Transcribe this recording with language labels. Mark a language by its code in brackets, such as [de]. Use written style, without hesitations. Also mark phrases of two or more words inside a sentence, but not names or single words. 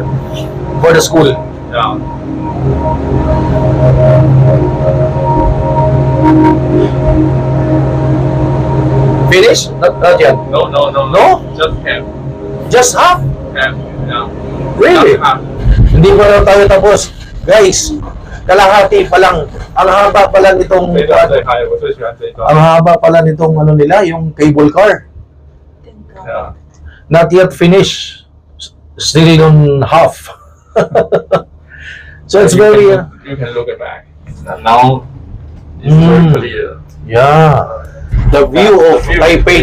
[en] for the school? Yeah. Finish? Not yet. No. No? Just half. Just half? Half. Yeah. Really? Just half. [tl] Hindi pa raw tayo tapos. Guys, kalahati pa lang. Ang haba pa lang itong [zh] 这一段最嗨，我最喜欢这一段。 [tl] ang haba pa lang itong ano nila, yung cable car. [en] Yeah. Not yet finished. Still on half. So it's You very can- you can look it back. Now it's very clear. yeah. The view of The view is Taipei,